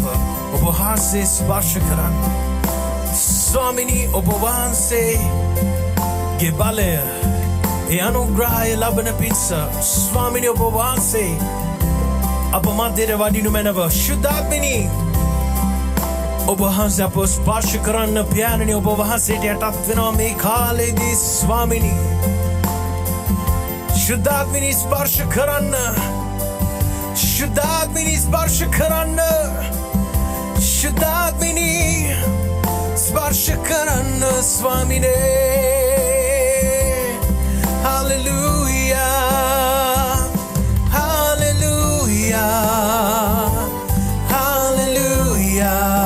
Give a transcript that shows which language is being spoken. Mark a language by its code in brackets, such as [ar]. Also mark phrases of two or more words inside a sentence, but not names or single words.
[si] ඔබ වහන්සේ ස්පර්ශ කරන්න ස්වාමිනී ඔබ වහන්සේගේ බලය ඒ අනුග්‍රහය ලබන පිණිස ස්වාමිනී ඔබ වහන්සේ අප මැදට වඩිනු මැනව ශුද්ධාත්මනි ඔබ වහන්සේ අප ස්පර්ශ කරන්න පියාණනි ඔබ වහන්සේට යටත් වෙනවා මේ කාලේදී ස්වාමිනී ශුද්ධාත්මනි ස්පර්ශ කරන්න ශුද්ධාත්මනි ස්පර්ශ කරන්න ශුද්ධාත්මනි ස්පර්ශ කරන්න ස්වාමිනී Hallelujah Hallelujah Hallelujah